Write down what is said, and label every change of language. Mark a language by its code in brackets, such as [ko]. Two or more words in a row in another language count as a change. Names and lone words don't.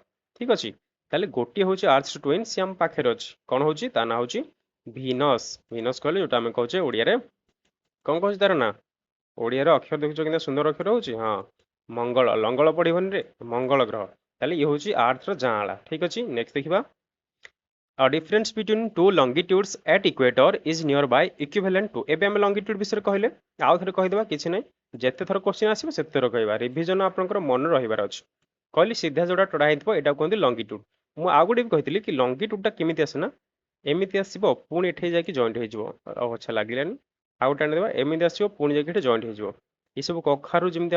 [or] ଠିକ୍ ଅଛି, ତାହେଲେ ଗୋଟିଏ ହେଉଛି ଆର୍ଥର ଟ୍ୱିନ୍, ସିଏ ଆମ ପାଖରେ ଅଛି। କ'ଣ ହେଉଛି? ତା ନାଁ ହେଉଛି ଭିନସ୍ ଭିନସ୍ କହିଲେ ଯୋଉଟା ଆମେ କହୁଛେ ଓଡ଼ିଆରେ କ'ଣ କହୁଛି ତାର ନା ଓଡ଼ିଆରେ ଅକ୍ଷର ଦେଖୁଛ କେମିତି ସୁନ୍ଦର ଅକ୍ଷର ହଉଛି ହଁ ମଙ୍ଗଳ ଲଙ୍ଗଳ ପଡ଼ିବନି ରେ ମଙ୍ଗଳ ଗ୍ରହ ତାହେଲେ ଇଏ ହଉଛି ଆର୍ଥର ଜାଆଁଳା ଠିକ ଅଛି ନେକ୍ସଟ ଦେଖିବା [en] A difference between two longitudes at equator is nearby equivalent to [or] ଏବେ ଆମେ longitude ବିଷୟରେ କହିଲେ ଆଉ ଥରେ କହିଦେବା କିଛି ନାହିଁ ଯେତେ ଥର କ୍ୱେଶ୍ଚିନ୍ ଆସିବ ସେତେ ଥର କହିବା ରିଭିଜନ ଆପଣଙ୍କର ମନେ ରହିବାର ଅଛି କହିଲି ସିଧା ଯୋଉଟା ଟଡ଼ା ହେଇଥିବ ଏଇଟା କୁହନ୍ତି ଲଙ୍ଗିଟ୍ୟୁଡ୍ ମୁଁ ଆଉ ଗୋଟେ ବି କହିଥିଲି କି ଲଙ୍ଗିଟ୍ୟୁଡ୍ଟା କେମିତି ଆସେ ନା ଏମିତି ଆସିବ ପୁଣି ଏଠି ଯାଇକି ଜଏଣ୍ଟ ହେଇଯିବ ଆଚ୍ଛା ଲାଗିଲାନି ଆଉ ଗୋଟେ ଆଣିଦେବା ଏମିତି ଆସିବ ପୁଣି ଯାଇକି ଏଠି ଜଏଣ୍ଟ ହେଇଯିବ ଏସବୁ କଖାରୁ ଯେମିତି